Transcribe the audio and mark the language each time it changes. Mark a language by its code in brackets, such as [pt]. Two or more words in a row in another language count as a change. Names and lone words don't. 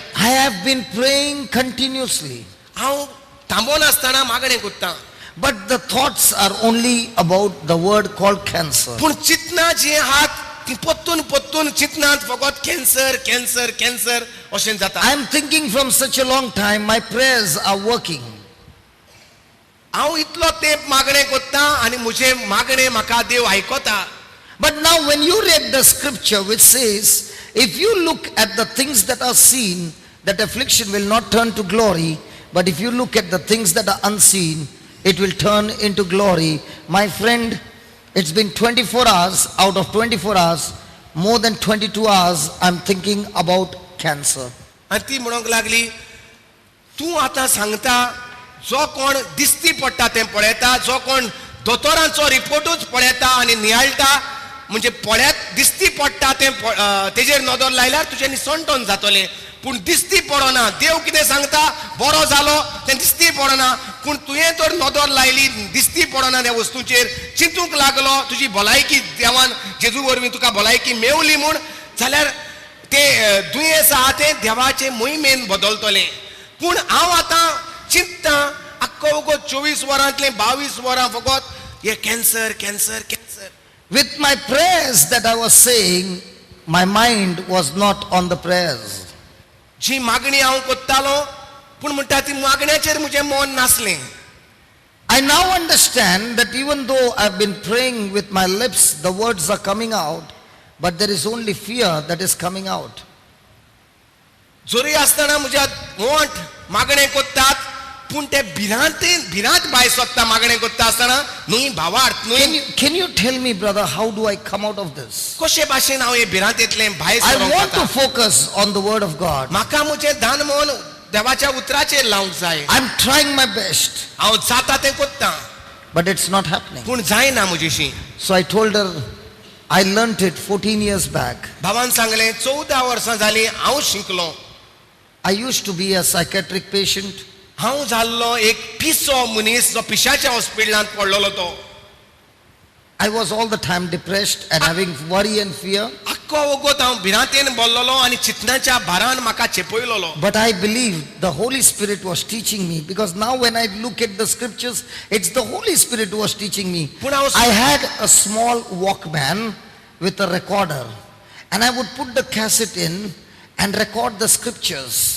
[en] I have been praying continuously. [kok] हांव थांबोन आसतना मागणें कोत्तां. [en] But the thoughts are only about the word called cancer. [kok] पूण चिंतना जी आहात ती पोत्तून चिंतनात फकत [en] cancer cancer cancer [kok] अशें जाता. [en] I am thinking from such a long time, my prayers are working. [kok] हांव इतलो तेंप मागणें कोत्तां आनी म्हजे मागणें म्हाका देव आयकता. [en] But now when you read the scripture which says, if you look at the things that are seen, that affliction will not turn to glory, but if you look at the things that are unseen, it will turn into glory. My friend, it's been 24 hours. Out of 24 hours, more than 22 hours, I'm thinking about cancer. [kok] आनी ती म्हणूंक लागली तूं आतां सांगता जो कोण दिसती पडटा तें पळयता जो कोण दोतोरांचो रिपोर्टूच पळयता आनी नियाळटा म्हणजे पळयत दिसती पडटा तें तेजेर नदर लायल्यार तुजें निसंतोण जातलें. पूण दिसती पडना देव कितें सांगता बरो जालो तें दिसती पडना पूण तुवें तर नदर लायली दिसती पडना त्या वस्तूचेर चिंतूंक लागलो तुजी भलायकी देवान जेजू वरवीं तुका भलायकी मेवली म्हूण जाल्यार तें दुयेंस आहा तें देवाचे मोहिमेन बदलतलें. पूण हांव आतां चिंतता आख्खो वगत 24 वरांतले 22 वरां फकत हे [en] cancer cancer cancer. With my prayers that I was saying, my mind was not on the prayers. [kok] जी मागणी हांव कोत्तालो पूण म्हणटा ती मागण्याचेर म्हजें मन नासलें. [en] I now understand that even though I've been praying with my lips, the words are coming out, but there is only fear that is coming out. [kok] जोरी आसतना म्हज्यात ओंठ मागणें कोत्तात पूण ते भिरांत भायर सोदता मागणें कोत्ता आसतना न्हय भावार्थ न्हय. [en] Can you tell me, brother, how do I come out of this? [kok] कशे भाशेन हांव हे भिरांतेंतलें भायर [en] I [kok] सरोंक [en] want to [kok] जाता. [en] focus on the word of God. [kok] म्हाका म्हजें ध्यान मन देवाच्या उतराचेर लावंक जाय. [en] I'm trying my best, [kok] हांव जाता तें कोत्तां [en] but it's not happening. [kok] पूण जायना म्हजेशी. [en] So I told her, I learnt it 14 years back. [kok] भावान सांगलें 14 वर्सां जालीं हांव शिकलो. [en] I used to be a psychiatric patient. [kok] हांव जाल्लो एक पिसो मनीस जो पिशाच्या हॉस्पिटलांत पडलेलो तो. [en] I was all the time depressed and having worry and fear. [kok] आख्खो वगत हांव भिरांतेन बोल्लोलो आनी चिंतनाच्या भारान म्हाका चेपयलोलो. [en] But I believed the Holy Spirit was teaching me, because now when I look at the scriptures, it's the Holy Spirit who was teaching me. I had a small Walkman with a recorder, and I would put the cassette in and record the scriptures.